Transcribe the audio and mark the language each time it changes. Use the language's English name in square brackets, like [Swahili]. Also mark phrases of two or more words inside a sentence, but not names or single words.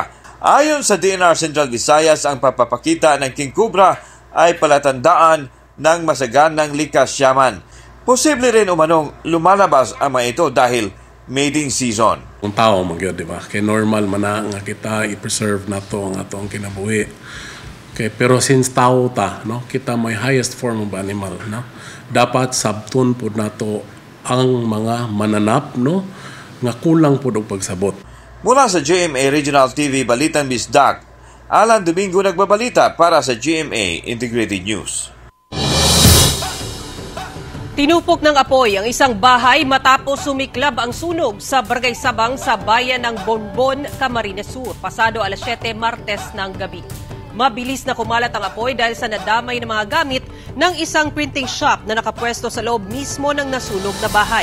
[Filipino] Ayon sa DNR Central Visayas, ang papapakita ng King Cobra ay palatandaan ng masaganang likas yaman. Posible rin umanong lumalabas ang mga ito dahil [English] mating season. [Cebuano] Kung tao magyod, di ba? Kaya normal man na nga kita i-preserve na to ang atong kinabuhi. Okay, pero since tao ta, no, kita may [English] highest form of animal, no? [Cebuano] Dapat sabton pud nato ang mga mananap, no, nga kulang pud og pagsabot. [Filipino] Mula sa GMA Regional TV Balitang Bisdak, Alan Domingo nagbabalita para sa GMA Integrated News. Tinupok ng apoy ang isang bahay matapos sumiklab ang sunog sa Barangay Sabang sa bayan ng Bonbon, Camarines Sur, pasado alas 7 Martes ng gabi. Mabilis na kumalat ang apoy dahil sa nadamay ng mga gamit ng isang printing shop na nakapwesto sa loob mismo ng nasunog na bahay.